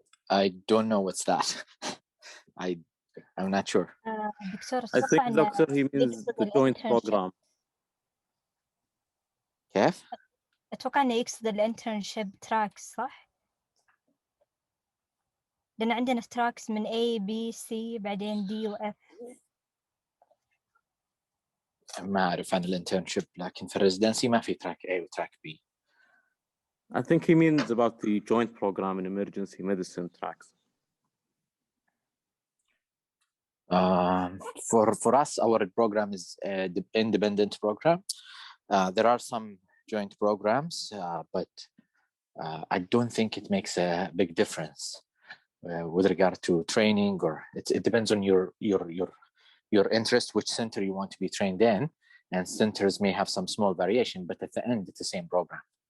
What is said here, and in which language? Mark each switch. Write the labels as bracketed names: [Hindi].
[English] I don't know what's that. I'm not sure. I think doctor he means the joint program. [Arabic] كيف؟ أتوقع إنه يقصد الانترنشيب تراكس صح؟ لأن عندنا تراكس من A, B, C بعدين D و F. ما أعرف عن الانترنشيب لكن في الريزيدنسي ما في تراك A وتراك B. [English] I think he means about the joint program in emergency medicine tracks. For us, our program is the independent program. There are some joint programs, but I don't think it makes a big difference with regard to training, or it depends on your interest, which center you want to be trained in, and centers may have some small variation, but at the end, it's the same program.